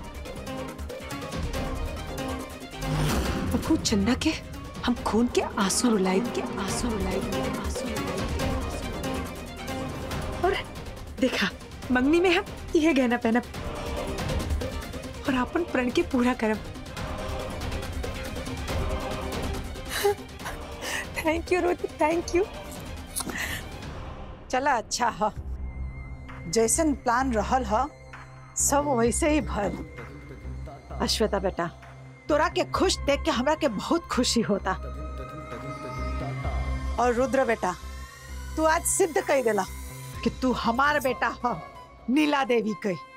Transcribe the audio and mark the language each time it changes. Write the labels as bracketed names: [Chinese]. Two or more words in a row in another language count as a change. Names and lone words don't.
[Bhojpuri] अब चंदा के हम खून के आंसू रुलाई के आंसू रुलाई के आंसू रुलाई। और देखा मंगनी में हम यह गहना पहनब और अपन प्रण के पूरा करब। [English] thank you Roti, thank you. [Bhojpuri] चला अच्छा है, जैसन प्लान रहल है सब वैसे ही भल। अश्वेता बेटा, तोरा के खुश देख के हमरा के बहुत खुशी होता। और रुद्र बेटा, तू आज सिद्ध कर देला कि तू हमार बेटा है, नीला देवी के।